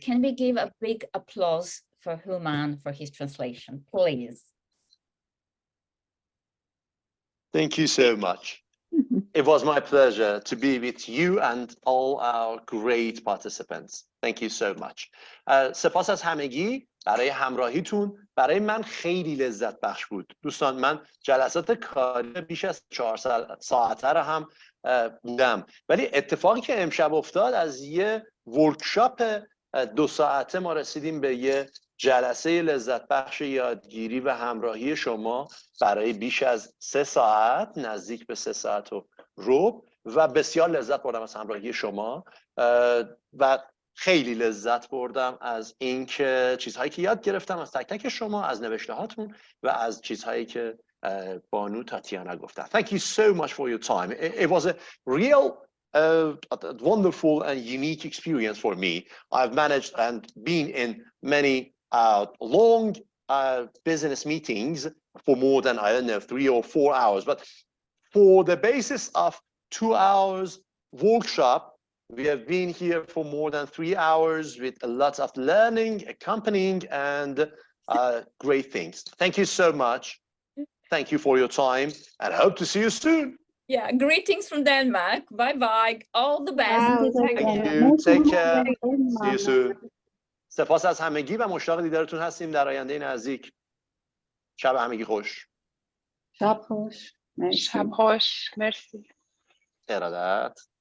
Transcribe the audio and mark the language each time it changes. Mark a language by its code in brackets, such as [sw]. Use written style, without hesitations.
[en] Can we give a big applause for Hooman for his translation, please? Thank you so much. It was my pleasure to be with you and all our great participants. Thank you so much. [fa] سپاس از همگی برای همراهیتون. برای من خیلی لذت بخش بود. دوستان من جلسات کاری بیش از 4 ساعته رو هم بودم. ولی اتفاقی که امشب افتاد از یه ورکشاپ 2 ساعته ما رسیدیم به یه جلسه لذت بخش یادگیری و همراهی شما برای بیش از 3 ساعت، نزدیک به 3 ساعت و ربع، و بسیار لذت بردم از همراهی شما و خیلی لذت بردم از اینکه چیزهایی که یاد گرفتم از تک تک شما، از نوشته هاتون و از چیزهایی که بانو تاتیانا گفتن. [en] Thank you so much for your time. It was a real wonderful and unique experience for me. I've managed and been in many long business meetings for more than, I don't know, 3 or 4 hours. But for the basis of 2 hours workshop, we have been here for more than 3 hours with a lot of learning, accompanying, and great things. Thank you so much. Thank you for your time, and hope to see you soon. Yeah, greetings from Denmark. Bye-bye. All the best. Thank you. Take care. See you soon. [fa] سپاس از همگی و مشتاق دیدارتون هستیم در آینده نزدیک. شب همگی خوش. شب خوش. مرسی. شب خوش. مرسی. ارادت.